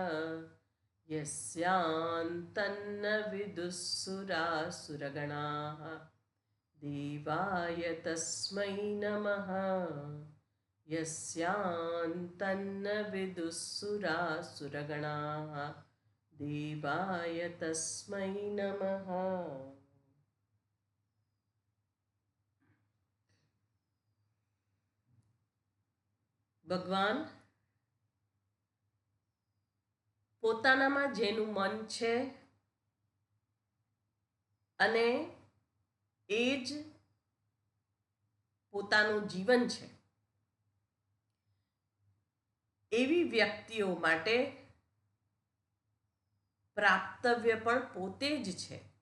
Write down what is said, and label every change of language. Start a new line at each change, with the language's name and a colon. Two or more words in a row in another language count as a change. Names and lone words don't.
Sanskrit: यस्यान्तन्न विदुःसुरासुरगणाः देवाय तस्मै नमः यस्यान्तन्न विदुःसुरासुरगणाः देवाय तस्मै नमः।
Gujarati: ભગવાન પોતાનામાં જેનું મન છે અને એ જ પોતાનું જીવન છે એવી વ્યક્તિઓ માટે પ્રાપ્તવ્ય પણ પોતે જ છે